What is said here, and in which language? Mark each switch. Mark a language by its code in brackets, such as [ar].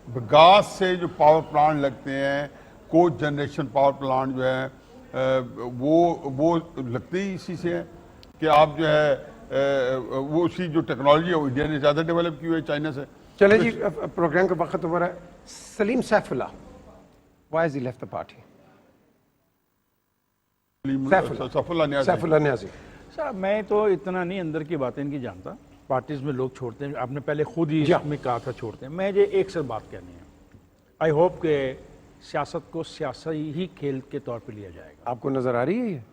[ur] گاز سے جو power plant لگتے ہیں کو جنریشن پاور پلانٹ جو ہے وہ لگتے ہی اسی سے ہیں کہ آپ جو ہے وہ اسی جو ٹیکنالوجی ہے وہ انڈیا نے زیادہ ڈیولپ کی ہوئی ہے چائنا سے. چلیں جی پروگرام کا وقت ہو رہا ہے. [en] Saleem Saifullah, why has he left the party? [ur] Saif Ullah نیازی صاحب میں تو اتنا نہیں اندر کی باتیں ان کی جانتا, پارٹیز میں لوگ چھوڑتے ہیں, آپ نے پہلے خود ہی اس میں کہا تھا چھوڑتے ہیں. میں یہ ایک سے بات کہنی ہے, آئی ہوپ کہ سیاست کو سیاسی ہی کھیل کے طور پہ لیا جائے گا. آپ کو نظر آ رہی ہے یہ؟